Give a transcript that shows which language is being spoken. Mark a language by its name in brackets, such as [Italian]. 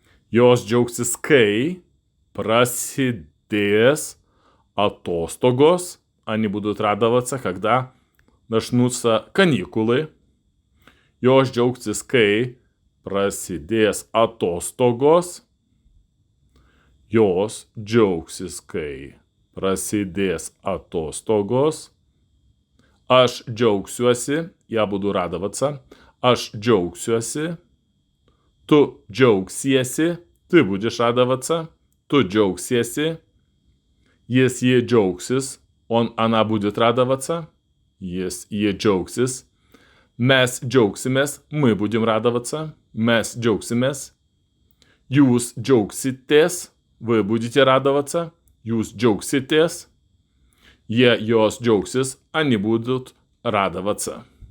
[Lithuanian] Jos džiaugsis, kai prasidės atostogos, [Russian] они будут радоваться, когда начнутся каникулы. [Lithuanian] Jos džiaugsis, kai prasidės atostogos. Jos džiaugsis, kai prasidės atostogos. Aš džiaugsiuosi, [Russian] я буду радоваться. [Lithuanian] Aš džiaugsiuosi. Tu džiaugsiesi, [Russian] ты будешь радоваться. [Lithuanian] Tu džiaugsiesi. Jis, ji džiaugsis, [Russian] она будет радоваться. [Lithuanian] Jis, ji džiaugsis. Mes džiaugsimės, [Russian] мы будем радоваться. [Lithuanian] Mes džiaugsimės. Jūs džiaugsitės, [Russian] вы будете радоваться. [Lithuanian] Jūs džiaugsitės. Jie, jos džiaugsis, [Russian] они будут радоваться.